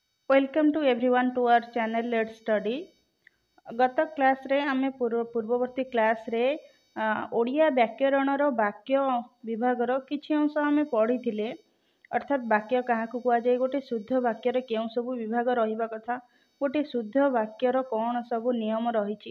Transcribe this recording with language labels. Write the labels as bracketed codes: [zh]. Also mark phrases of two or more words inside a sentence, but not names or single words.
[en] Welcome to everyone to our channel Let's Study. [or] ଗତ କ୍ଲାସ ରେ ଆମେ ପୂର୍ବବର୍ତ୍ତୀ କ୍ଲାସ ରେ ଓଡ଼ିଆ ବ୍ୟାକରଣର ବାକ୍ୟ ବିଭାଗର କିଛି ଅଂଶ ଆମେ ପଢ଼ିଥିଲେ। ଅର୍ଥାତ ବାକ୍ୟ କାହାକୁ କୁହା ଯାଏ, ଗୋଟେ ଶୁଦ୍ଧ ବାକ୍ୟର କେଉଁ ସବୁ ବିଭାଗ ରହିବା କଥା, ଗୋଟେ ଶୁଦ୍ଧ ବାକ୍ୟର କେଉଁ ସବୁ ନିୟମ ରହିଛି।